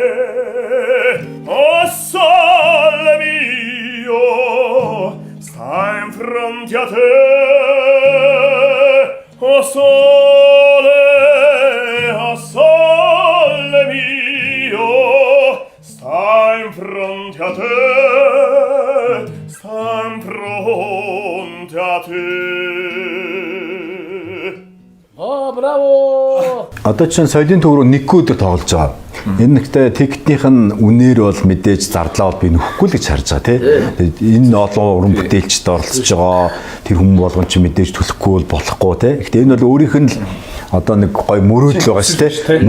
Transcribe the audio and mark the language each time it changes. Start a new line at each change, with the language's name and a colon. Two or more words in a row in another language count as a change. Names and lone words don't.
Italian: oh sole mio sta in fronte a te oh sole mio sta in fronte a te sta in fronte a te.
Mongolian: Браво! Одоо чинь соёлын төв рүү нэг өдөр тоглож байгаа. Энэ нэгтэй тикетийнх нь үнээр бол мэдээж зардлаа бол би нөхгүй л гэж харж байгаа тий. Энэ олон уран бүтээлчд оролцож байгаа. Тэр хүмүүс болгон ч мэдээж төлөхгүй бол болохгүй тий. Гэхдээ энэ бол өөрийнх нь л одоо нэг гой мөрөөдөл байгаа шүү тий.